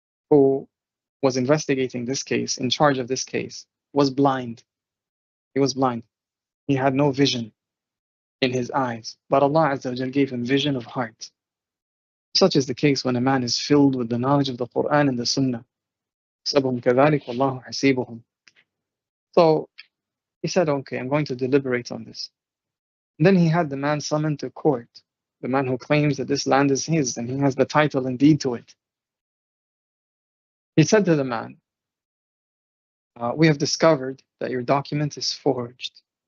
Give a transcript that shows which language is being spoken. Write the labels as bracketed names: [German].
[English] who was investigating this case, in charge of this case, was blind. He was blind. He had no vision in his eyes, but Allah Azza wa Jal gave him vision of heart. Such is the case when a man is filled with the knowledge of the Quran and the Sunnah. [Arabic] حسبهم كذلك والله حسيبهم. [English] So he said, okay, I'm going to deliberate on this. And then he had the man summoned to court, the man who claims that this land is his and he has the title and deed to it. He said to the man, we have discovered that your document is forged.